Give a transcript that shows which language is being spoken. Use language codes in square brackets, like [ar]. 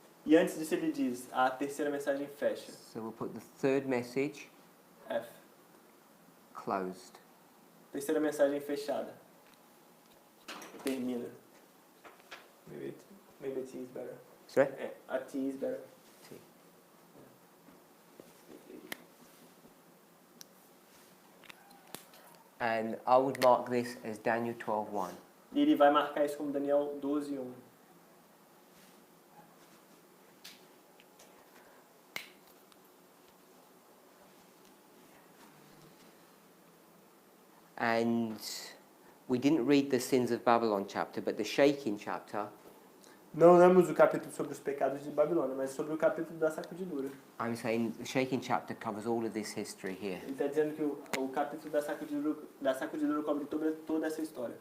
[pt] E antes disso ele diz, a terceira mensagem fecha. [en] So we'll put the third message F. closed. [pt] Terceira mensagem fechada. Termina. [en] Maybe a T is better. Sorry? A T is better. T. And I would mark this as Daniel 12:1. [pt] E ele vai marcar isso como Daniel 12:1. [en] And we didn't read the sins of Babylon chapter, but the shaking chapter, [pt] Não lemos o capítulo sobre os pecados de Babilônia, mas sobre o capítulo da sacudidura. [en] I'm saying the shaking chapter covers all of this history here. [pt] Ele está dizendo que o capítulo da sacudidura cobre toda essa história.